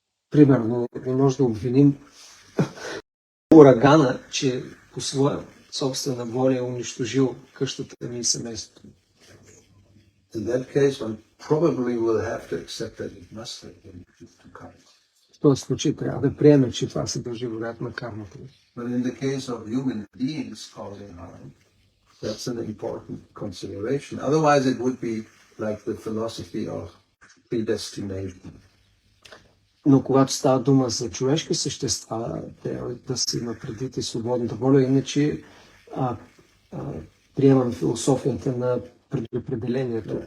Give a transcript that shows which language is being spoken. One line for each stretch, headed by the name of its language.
Bulgarian: Примерно, не може да обвиним урагана, че по своя собствена воля е унищожил къщата ми и семейството.
English: In that case, one probably will have to accept that it must have been to karma.
Bulgarian: В този случай трябва да приемем, че това се дължи вероятно на кармата.
English: But in the case of human beings causing harm, that's an important consideration. Otherwise, it would be like the philosophy of predestination.
Bulgarian: Но когато става дума за човешки същества, трябва да се има предвид и свободната воля, иначе приемам философията на предопределението.